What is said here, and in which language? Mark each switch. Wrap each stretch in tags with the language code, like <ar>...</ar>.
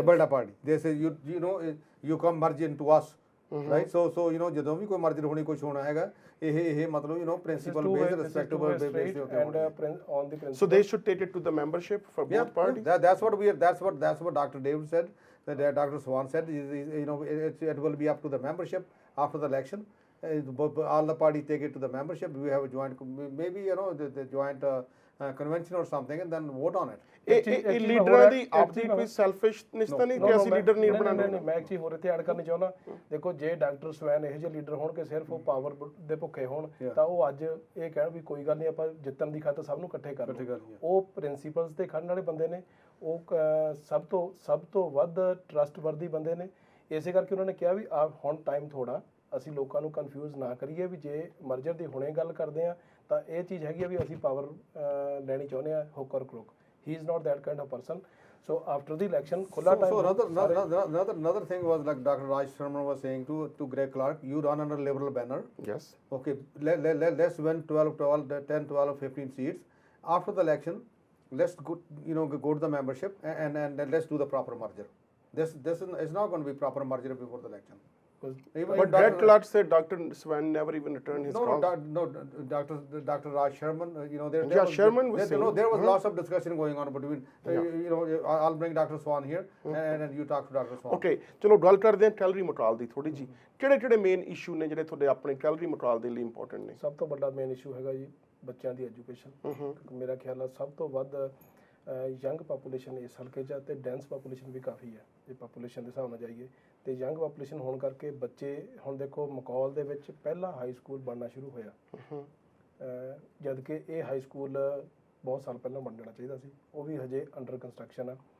<en>Alberta party, they say you know you come merge into us, right? So you know</en> <pa>ਜਦੋਂ ਵੀ ਕੋਈ ਮਰਜ਼ੀ ਹੋਣੀ, ਕੁਝ ਹੋਣਾ ਹੈਗਾ, ਇਹ ਮਤਲਬ</pa> <en>you know principle based, respectable based</en> <pa>ਤੇ</pa> <en>and on the principle. So they should take it to the membership for both parties. That's what Dr. David said, that Dr. Swan said, you know it will be up to the membership after the election. All the parties take it to the membership. We have a joint, maybe you know the joint convention or something, and then vote on it.</en> <pa>ਇਹ ਲੀਡਰਾਂ ਦੀ ਆਪਦੀ ਕੋਈ ਸੈਲਫਿਸ਼ਨੈਸ ਤਾਂ ਨਹੀਂ ਕਿ ਅਸੀਂ leader ਨਹੀਂ ਬਣਾਉਣਾ। ਨਹੀਂ, ਮੈਂ ਇੱਕ ਚੀਜ਼ ਹੋਰ ਇੱਥੇ ਐਡ ਕਰਨੀ ਚਾਹੁੰਦਾ। ਦੇਖੋ ਜੇ ਡਾਕਟਰ ਸਵੈਨ ਇਹੋ ਜਿਹੇ ਲੀਡਰ ਹੋਣ ਕਿ ਸਿਰਫ ਉਹ ਪਾਵਰ ਦੇ ਭੁੱਖੇ ਹੋਣ, ਤਾਂ ਉਹ ਅੱਜ ਇਹ ਕਹਿਣ ਵੀ ਕੋਈ ਗੱਲ ਨਹੀਂ, ਆਪਾਂ ਜਿੱਤਣ ਦੀ ਖਾਤਰ ਸਭ ਨੂੰ ਇਕੱਠੇ ਕਰ ਲਈਏ। ਉਹ ਪ੍ਰਿੰਸੀਪਲਸ ਤੇ ਖੜਨ ਵਾਲੇ ਬੰਦੇ ਨੇ, ਉਹ ਸਭ ਤੋਂ ਵੱਧ ਟਰਸਟਵਰਦੀ ਬੰਦੇ ਨੇ। ਇਸੇ ਕਰਕੇ ਉਹਨਾਂ ਨੇ ਕਿਹਾ ਵੀ ਹੁਣ ਟਾਈਮ ਥੋੜਾ, ਅਸੀਂ ਲੋਕਾਂ ਨੂੰ ਕਨਫਿਊਜ਼ ਨਾ ਕਰੀਏ ਵੀ ਜੇ ਮਰਜਰ ਦੀ ਹੁਣੇ ਗੱਲ ਕਰਦੇ ਆ ਤਾਂ ਇਹ ਚੀਜ਼ ਹੈਗੀ ਆ ਵੀ ਅਸੀਂ ਪਾਵਰ ਲੈਣੀ ਚਾਹੁੰਦੇ ਆ</pa> <en>Hook or crook. He is not that kind of person. So after the election,</en> <pa>khula</pa> <en>time. So another thing was like Dr. Raj Sharma was saying to Greg Clark, you run under Liberal banner. Yes. Okay, let's win 10, 12, 15 seats. After the election, let's go to the membership and let's do the proper merger. This is not going to be proper merger before the election. because But Greg Clark said Dr. Swan never even returned his No, calls. Dr. Raj Sherman, Yeah, Sherman was saying. there was lots of discussion going on between, I'll bring Dr. Swan here and you talk to Dr. Swan.</en> <pa>Okay ਚਲੋ ਗੱਲ ਕਰਦੇ ਹਾਂ ਟੈਲਰੀ ਮਟਰਾਲ ਦੀ ਥੋੜੀ ਜੀ ਕਿਹੜੇ main issue ਨੇ ਜਿਹੜੇ ਤੁਹਾਡੇ ਆਪਣੇ ਟੈਲਰੀ ਮਟਰਾਲ ਦੇ ਲਈ ਇੰਪੋਰਟੈਂਟ ਨੇ ਸਭ ਤੋਂ ਵੱਡਾ ਮੇਨ ਇਸ਼ੂ ਹੈਗਾ ਜੀ ਬੱਚਿਆਂ ਦੀ ਐਜੂਕੇਸ਼ਨ ਕਿਉਂਕਿ ਮੇਰਾ ਖਿਆਲ ਆ ਸਭ ਤੋਂ ਵੱਧ ਯੰਗ ਪਾਪੂਲੇਸ਼ਨ ਇਸ ਹਲਕੇ 'ਚ ਆ ਤੇ ਡੈਂਸ ਪਾਪੂਲੇਸ਼ਨ ਵੀ ਕਾਫੀ ਹੈ ਜੇ ਪਾਪੂਲੇਸ਼ਨ ਦੇ ਹਿਸਾਬ ਨਾਲ ਜਾਈਏ ਤੇ ਯੰਗ ਪਾਪੂਲੇਸ਼ਨ ਹੋਣ ਕਰਕੇ ਬੱਚੇ ਹੁਣ ਦੇਖੋ ਮਕੌਲ ਦੇ ਵਿੱਚ ਪਹਿਲਾ ਹਾਈ ਸਕੂਲ ਬਣਨਾ ਸ਼ੁਰੂ ਹੋਇਆ ਜਦ ਕਿ ਇਹ ਹਾਈ ਸਕੂਲ ਬਹੁਤ ਸਾਲ ਪਹਿਲਾਂ ਬਣ ਜਾਣਾ ਚਾਹੀਦਾ ਸੀ ਉਹ ਵੀ ਹਜੇ ਅੰਡਰ ਕੰਸਟਰਕਸ਼ਨ ਆ</pa>